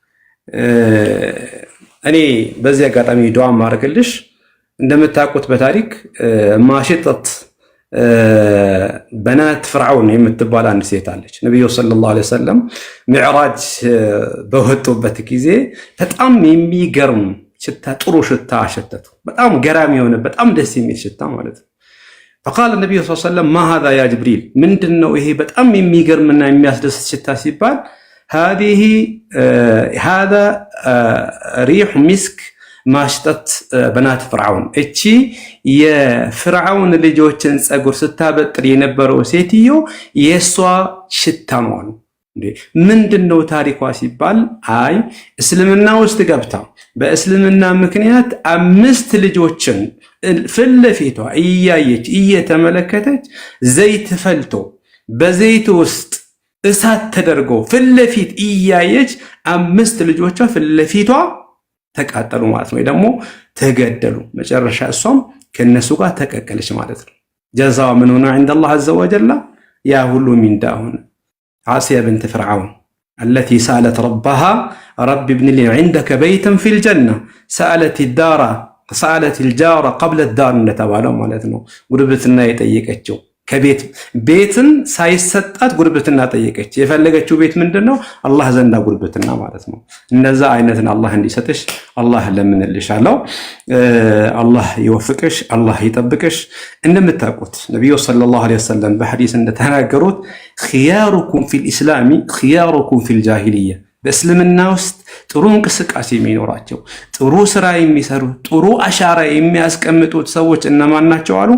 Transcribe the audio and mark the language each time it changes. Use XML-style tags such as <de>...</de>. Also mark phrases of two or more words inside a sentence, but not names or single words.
<am>እኔ በዚህ አጋጣሚ ዱዓ ማድረግልሽ እንደምታውቁት በታሪክ ማሽጠት በናት ፍርዓውን የምትባል አንድ ሴት አለች። ነብዩ</am> <ar>صلى الله عليه وسلم</ar> <am>ሚዕራጅ በወጡበት ጊዜ በጣም የሚገርም ሽታ፣ ጥሩ ሽታ አሸተቱ። በጣም ገራሚ የሆነ በጣም ደስ የሚል ሽታ ማለት ነው።</am> <ar>فقال النبي صلى الله عليه وسلم ما هذا يا جبريل؟</ar> <am>ምንድነው ይሄ በጣም የሚገርምና የሚያስደስት ሽታ ሲባል</am> <ar>هذا ريح مسك</ar> <am>ማሽጠት በናት ፍርዓውን፣ እቺ የፍርዓውን ልጆችን ጸጉር ስታበጥር የነበረው ሴትዮ የሷ ሽታ ነው አሉ። ምንድነው ታሪኳ ሲባል አይ እስልምና ውስጥ ገብታ በእስልምና ምክንያት 5 ልጆችን ፍለፊቷ እያየች እየተመለከተች ዘይት ፈልቶ በዘይት ውስጥ እሳት ተደርጎ ፍለፊት እያየች 5 ልጆቿ ፍለፊቷ ተቃጠሉ ማለት ነው፣ ወይ ደግሞ ተገደሉ። መጨረሻ እሷም ከነሱ ጋር ተቀቀለች ማለት ነው። ጀዛዋ ምን ሆነ</am> <ar>عند الله عز وجل</ar> <am>ያ ሁሉ ሚንዳ ሆነ። ዓሲያ ብንት ፍርዓውን</am> <ar>التي سالت ربها رب ابن لي عندك بيتا في الجنة سالت الجار قبل الدار</ar> <am>እንደተባለው ማለት ነው። ጉርብትና የጠየቀችው ከቤት ቤትን ሳይሰጣት ጉርብትና ጠየቀች። የፈለገችው ቤት ምንድነው? አላህ ዘንዳ ጉርብትና ማለት ነው። እንደዛ አይነትን አላህ እንዲሰጥሽ አላህ ለምንልሻለሁ። አላህ ይወፍቅሽ፣ አላህ ይጠብቅሽ። እንደምታውቁት ነብዩ</am> <ar>صلى الله عليه وسلم</ar> <am>በሐዲስ እንደተናገሩት</am> <ar>خياركم في الإسلام خياركم في الجاهلية፣</ar> <am>በእስልምና ውስጥ ጥሩ እንቅስቃሴ የሚኖራቸው ጥሩ ስራ የሚሰሩ ጥሩ አሻራ የሚያስቀምጡት ሰዎች እነማን ናቸው አሉ?</am>